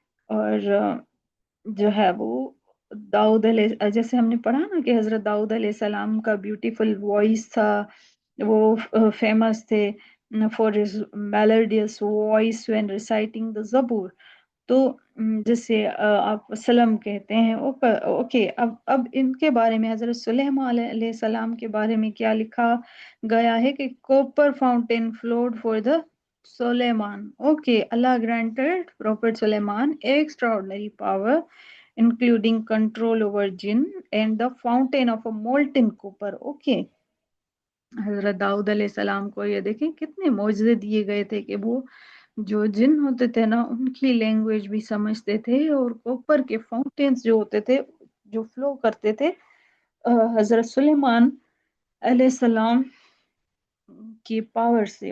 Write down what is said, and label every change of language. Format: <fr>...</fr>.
<ur>اور جو ہے وہ داؤد علیہ، جیسے ہم نے پڑھا نا کہ حضرت داؤد علیہ السلام کا بیوٹیفل وائس تھا، وہ فیمس تھے</ur> <en>For his melodious voice when reciting the Zabur.</en> <ur>تو جسے آپ وسلم کہتے ہیں. اوکے، اب ان کے بارے میں حضرت سلیمان علیہ السلام کے بارے میں کیا لکھا گیا ہے کہ</ur> <en>Copper fountain flowed for the Sulaiman. Okay, Allah granted prophet Sulaiman extraordinary power including control over jinn and the fountain of a molten copper. Okay,</en> <ur>حضرت داؤد علیہ السلام کو یہ دیکھیں کتنے معجزے دیے گئے تھے کہ وہ جو جن ہوتے تھے نا ان کی لینگویج بھی سمجھتے تھے، اور کوپر کے فاؤنٹینس جو ہوتے تھے جو فلو کرتے تھے حضرت سلیمان علیہ السلام کی پاور سے.</ur>